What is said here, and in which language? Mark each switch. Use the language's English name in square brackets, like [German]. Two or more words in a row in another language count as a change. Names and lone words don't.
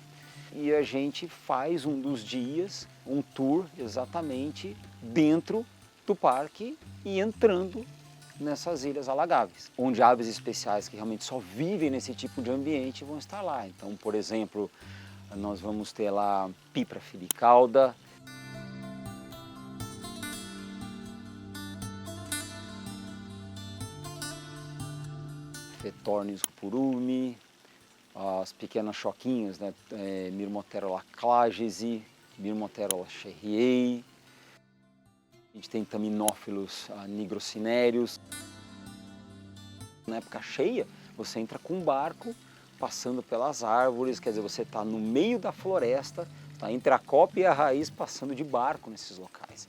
[Portuguese] E a gente faz um dos dias, um tour exatamente dentro do parque e entrando nessas ilhas alagáveis, onde aves especiais que realmente só vivem nesse tipo de ambiente vão estar lá. Então, por exemplo, nós vamos ter lá pipra filicauda, Fetornis rupurumi, as pequenas choquinhas, né? Myrmoterola clagesi, Myrmoterola cherriei. A gente tem taminófilos nigrocinéreos. Na época cheia, você entra com um barco, passando pelas árvores, quer dizer, você está no meio da floresta, está entre a copa e a raiz, passando de barco nesses locais.